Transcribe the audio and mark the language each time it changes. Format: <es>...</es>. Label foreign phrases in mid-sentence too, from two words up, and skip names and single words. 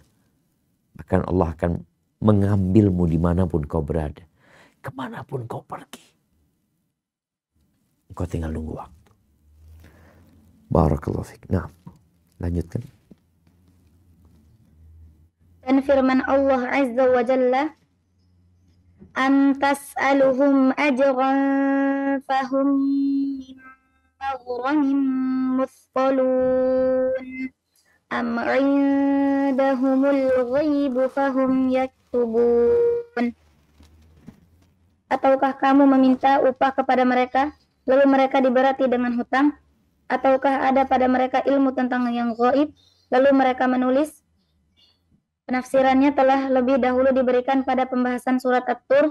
<id>Bahkan Allah akan mengambilmu dimanapun kau berada. Kemanapun kau pergi. Kau tinggal nunggu waktu.</id> <ar>بارك الله فيك.</ar> <id>Nah, lanjutkan. Dan firman Allah</id> <ar>عز وجل, أم تسألهم أجرا فهم من مغرم مثقلون أم عندهم الغيب فهم يكتبون.</ar> <id>Ataukah kamu meminta upah kepada mereka, lalu mereka diberati dengan hutang? Ataukah ada pada mereka ilmu tentang yang gaib, lalu mereka menulis? Penafsirannya telah lebih dahulu diberikan pada pembahasan surat At-Tur.</id>